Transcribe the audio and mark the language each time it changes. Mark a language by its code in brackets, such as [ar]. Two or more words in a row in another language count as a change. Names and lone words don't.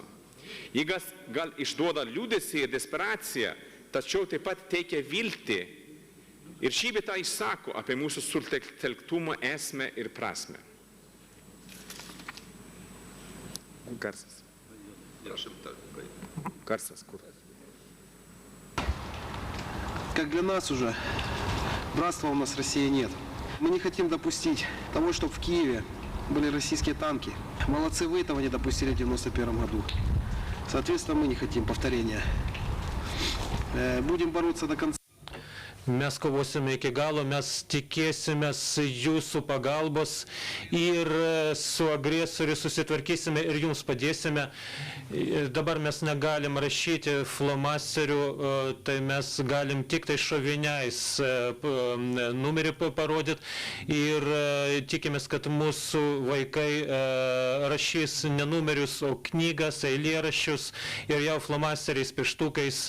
[lt] Jį gal išduoda liūdesį ir desperaciją, tačiau taip pat teikia viltį ir šį bei tą išsako apie mūsų sutelktumo esmę ir prasmę. Garsas. Garsas, kur? [ru] Как для нас уже, братства у нас в России нет. Мы не хотим допустить того, чтобы в Киеве были российские танки. Молодцы вы, этого не допустили в 1991 году. Соответственно, мы не хотим повторения. Будем бороться до конца. [lt] Mes kovosime iki galo, mes tikėsimės jūsų pagalbos ir su agresoriu susitvarkysime ir jums padėsime. Dabar mes negalim rašyti flomasterių, tai mes galim tik tai šoviniais numerį parodyti ir tikimės, kad mūsų vaikai rašys ne numerius, o knygas, eilėraščius ir jau flomasteriais, pieštukais.